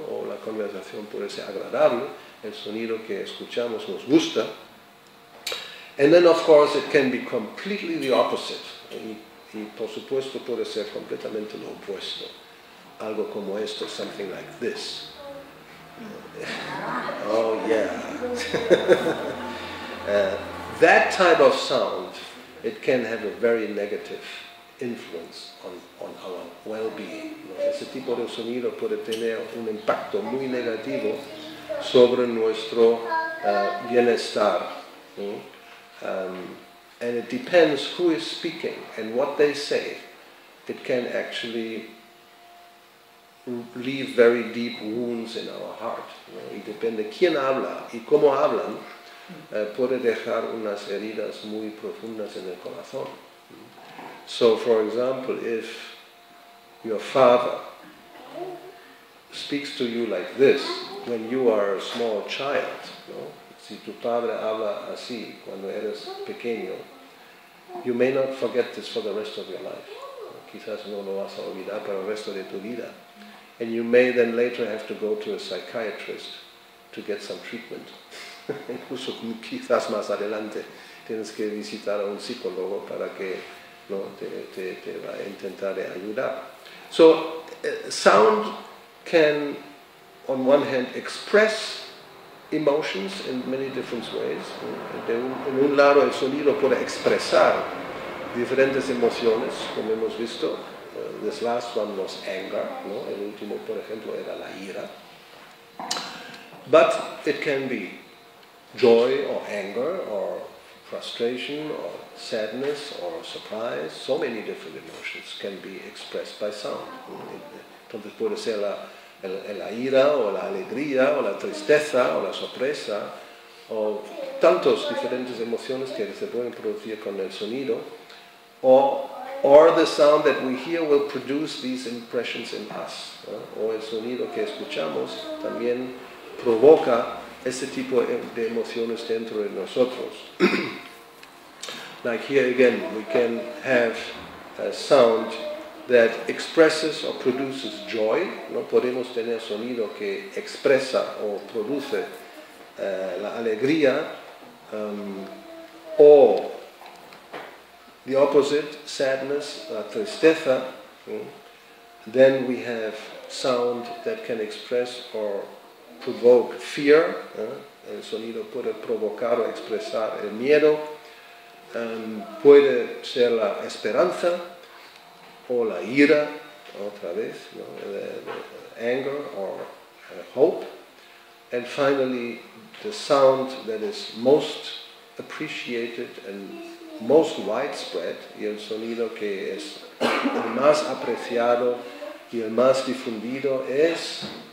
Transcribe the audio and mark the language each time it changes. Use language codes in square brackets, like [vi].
[es] O la conversación puede ser agradable, el sonido que escuchamos nos gusta. [en] And then, of course, it can be completely the opposite. [es] Y por supuesto puede ser completamente lo opuesto. Algo como esto, [en] something like this. Oh yeah. That type of sound, it can have a very negative influence on our well-being, ¿no? [es] Ese tipo de sonido puede tener un impacto muy negativo sobre nuestro bienestar, ¿no? [en] And it depends who is speaking and what they say. It can actually leave very deep wounds in our heart, ¿no? [es] Y depende quién habla y cómo hablan, puede dejar unas heridas muy profundas en el corazón. [en] So, for example, if your father speaks to you like this when you are a small child, ¿no? [es] Si tu padre habla así cuando eres pequeño, [en] you may not forget this for the rest of your life. [es] Quizás no lo vas a olvidar para el resto de tu vida. [en] And you may then later have to go to a psychiatrist to get some treatment. [es] Incluso quizás más adelante tienes que visitar a un psicólogo para que, ¿no? te va a intentar ayudar. [en] So, sound can, on one hand, express emotions in many different ways. [es] En un lado, el sonido puede expresar diferentes emociones, como hemos visto. [en] This last one was anger, ¿no? [es] El último, por ejemplo, era la ira. [en] But it can be joy or anger or frustration or sadness or surprise. So many different emotions can be expressed by sound. [es] Entonces puede ser la ira o la alegría o la tristeza o la sorpresa o tantos diferentes emociones que se pueden producir con el sonido, [en] or the sound that we hear will produce these impressions in us. [es] O el sonido que escuchamos también provoca ese tipo de emociones dentro de nosotros. [en] Like here again, we can have a sound that expresses or produces joy. [es] No podemos tener sonido que expresa o produce la alegría, o [en] the opposite, sadness, [es] tristeza. [en] Then we have sound that can express or provoke fear. [es] El sonido puede provocar o expresar el miedo. Puede ser la esperanza o la ira, otra vez, ¿no? [en] The anger or hope. And finally, the sound that is most appreciated and most widespread, [es] y el sonido que es el más apreciado y el más difundido es...